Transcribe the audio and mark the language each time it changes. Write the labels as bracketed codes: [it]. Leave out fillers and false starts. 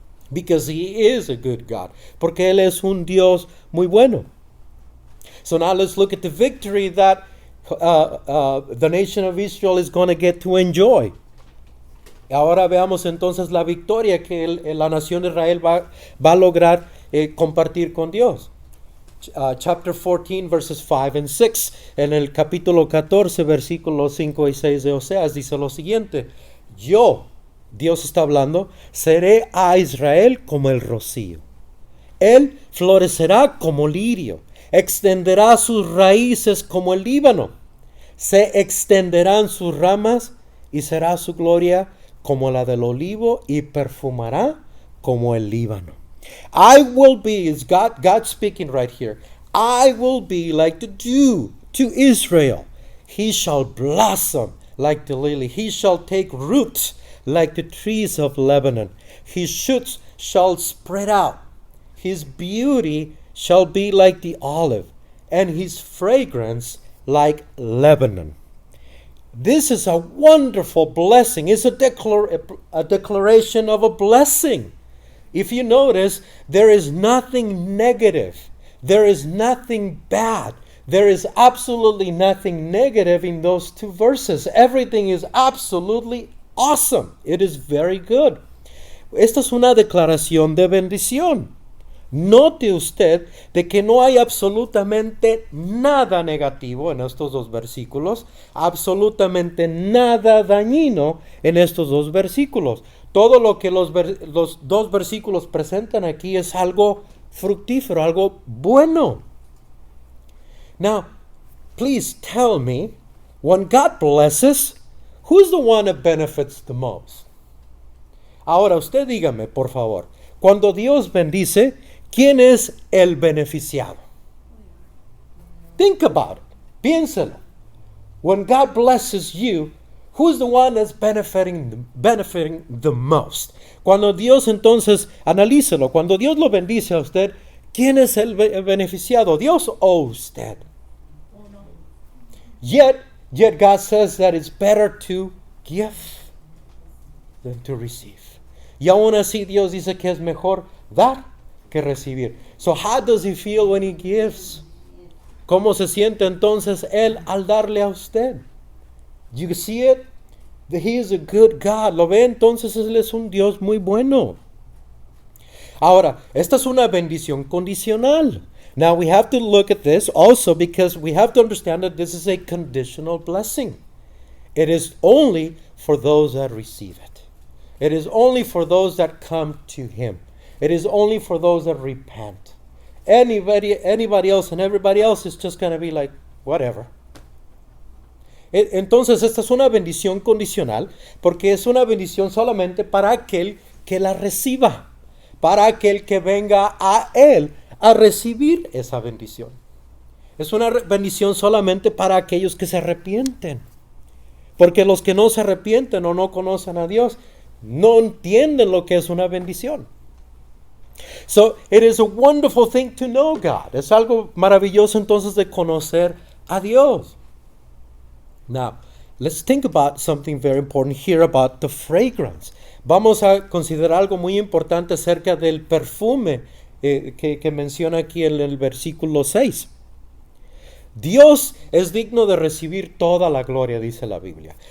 [en] Because He is a good God. [es] Porque Él es un Dios muy bueno. [en] So now let's look at the victory that the nation of Israel is going to get to enjoy. [es] Ahora veamos entonces la victoria que la nación de Israel va a lograr compartir con Dios. [en] Chapter 14, verses 5 and 6. [es] En el capítulo 14, versículos 5 y 6 de Oseas dice lo siguiente: yo, Dios está hablando, seré a Israel como el rocío. Él florecerá como lirio, extenderá sus raíces como el Líbano. Se extenderán sus ramas y será su gloria como la del olivo y perfumará como el Líbano. [en] I will be, is God speaking right here. I will be like the dew to Israel. He shall blossom like the lily. He shall take root like the trees of Lebanon. His shoots shall spread out. His beauty shall be like the olive, and his fragrance like Lebanon. This is a wonderful blessing. It's a declaration of a blessing. If you notice, there is nothing negative. There is nothing bad. There is absolutely nothing negative in those two verses. Everything is absolutely awesome. It is very good. [es] Esta es una declaración de bendición. Note usted de que no hay absolutamente nada negativo en estos dos versículos, absolutamente nada dañino en estos dos versículos. Todo lo que los dos versículos presentan aquí es algo fructífero, algo bueno. [en] Now, please tell me, when God blesses, who's the one that benefits the most? [es] Ahora, usted dígame, por favor, cuando Dios bendice, ¿quién es el beneficiado? [en] Think about it. [es] Piénselo. [en] When God blesses you, who's the one that's benefiting the most? [es] Cuando Dios entonces, analícelo, cuando Dios lo bendice a usted, ¿quién es el beneficiado? ¿Dios o usted? [en] Yet God says that it's better to give than to receive. [es] Y aún así Dios dice que es mejor dar que recibir. [en] So how does He feel when He gives? [es] ¿Cómo se siente entonces Él al darle a usted? [en] You see it? That He is a good God. [es] ¿Lo ve? Entonces Él es un Dios muy bueno. Ahora, esta es una bendición condicional. [en] Now we have to look at this also because we have to understand that this is a conditional blessing. It is only for those that receive it. It is only for those that come to Him. It is only for those that repent. Anybody else and everybody else is just going to be like, whatever. [es] Entonces esta es una bendición condicional porque es una bendición solamente para aquel que la reciba, para aquel que venga a Él a recibir esa bendición. Es una bendición solamente para aquellos que se arrepienten, porque los que no se arrepienten o no conocen a Dios no entienden lo que es una bendición. [en] So it is a wonderful thing to know God. [es] Es algo maravilloso entonces de conocer a Dios. [en] Now, let's think about something very important here about the fragrance. [es] Vamos a considerar algo muy importante acerca del perfume que menciona aquí en el versículo 6. Dios es digno de recibir toda la gloria, dice la Biblia.